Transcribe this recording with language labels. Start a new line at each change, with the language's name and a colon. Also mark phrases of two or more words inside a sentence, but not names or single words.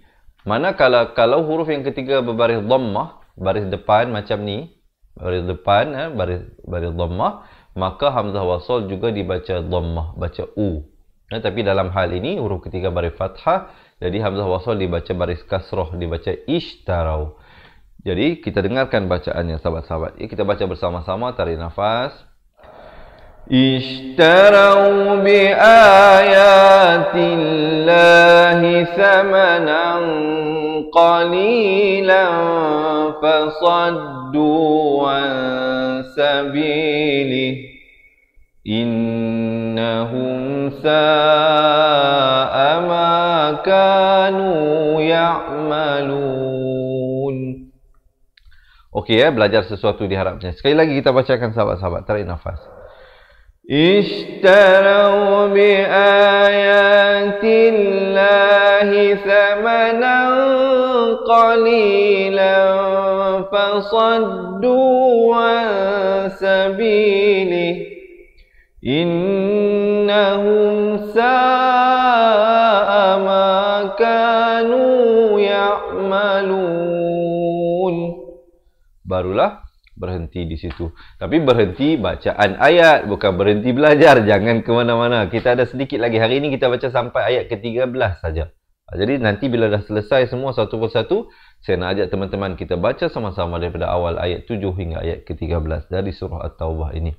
Malay: Manakala kalau huruf yang ketiga berbaris dhammah, baris depan macam ni, baris depan, baris dhammah, maka Hamzah Wasal juga dibaca dhammah, baca U. Tapi dalam hal ini, huruf ketiga baris fathah, jadi Hamzah Wasal dibaca baris kasroh, dibaca ishtarau. Jadi, kita dengarkan bacaannya, sahabat-sahabat. Kita baca bersama-sama, tarik nafas.
Arabic: اشتروا بآيات الله ثمنا قليلا فصدوا عن سبيله إنهم ساء ما كانوا يعملون.
Malay: Okey belajar sesuatu diharapnya. Sekali lagi kita bacakan sahabat-sahabat, tarik nafas.
Arabic: اشتروا بآيات الله ثمنا قليلا فصدوا عن سبيله إنهم ساء ما كانوا يعملون.
Malay: Barulah berhenti di situ. Tapi berhenti bacaan ayat, bukan berhenti belajar. Jangan ke mana-mana. Kita ada sedikit lagi. Hari ini kita baca sampai ayat ke-13 saja. Jadi nanti bila dah selesai semua satu persatu, saya nak ajak teman-teman kita baca sama-sama daripada awal ayat 7 hingga ayat ke-13 dari surah At-Taubah ini.